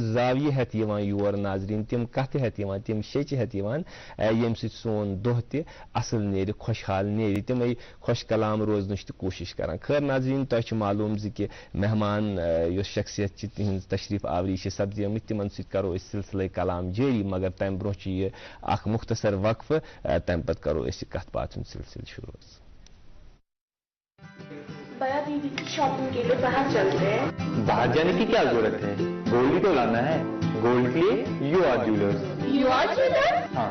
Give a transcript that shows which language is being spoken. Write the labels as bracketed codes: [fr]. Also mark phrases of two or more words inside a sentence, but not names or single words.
[ks] زاویہِ ہٮ۪تھ یِوان یور ناظریٖن تِم کَتھٕ ہٮ۪تھ یِوان تِم شیٚچہِ ہٮ۪تھ یِوان ییٚمہِ سۭتۍ سون دۄہ تہِ اَصٕل نیرِ خۄشحال نیرِ تِمَے خۄش کلام روزنٕچ تہِ کوٗشِش کران خٲر ناظریٖن تۄہہِ چھُ معلوٗم زِ کہِ مہمان یۄس شخصیت چھِ تِہنٛز تشریٖف آوری چھِ سپدیمٕتۍ تِمن سۭتۍ کرو أسۍ سلسلے کلام جٲری مگر تمہِ برونٛہہ چھُ یہِ اکھ مختصر وقفہٕ تمہِ پتہٕ کرو أسۍ یہِ کتھ باتھ ہُنٛد سلسلہٕ شروٗع [ur] بیا دیدی کی شاپنگ کے لیے باہر چلتے ہیں باہر جانے کی کیا ضرورت ہے گولڈ ہی تو لانا ہے گولڈ کے لیے یو آر جیولرس یو آر جیولرس ہاں